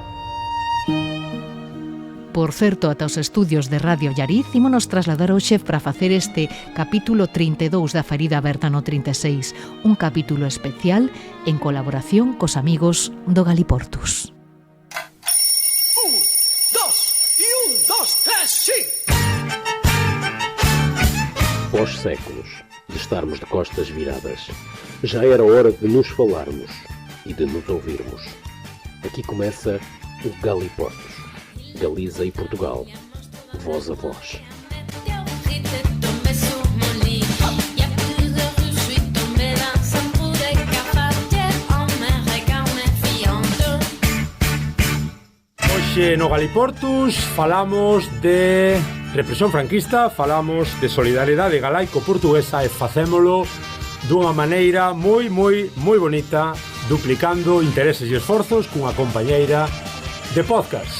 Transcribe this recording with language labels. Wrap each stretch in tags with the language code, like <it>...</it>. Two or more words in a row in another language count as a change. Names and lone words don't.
<gl>Por certo, ata os estudios de Radio Llariz ímonos trasladar hoxe para facer este capítulo 32 da Ferida Aberta no 36, un capítulo especial en colaboración cos amigos do Galiportus. 1, 2, 3, sí!</gl> <pt>Pós séculos de estarmos de costas viradas, já era hora de nos falarmos e de nos ouvirmos. Aqui começa o Galiportus. Galiza e Portugal, voz a voz.</pt> <gl>Hoxe no Galiportus falamos de represión franquista, falamos de solidariedade galaico-portuguesa e facémolo dunha maneira moi bonita, duplicando intereses e esforzos cunha compañeira de podcast.</gl>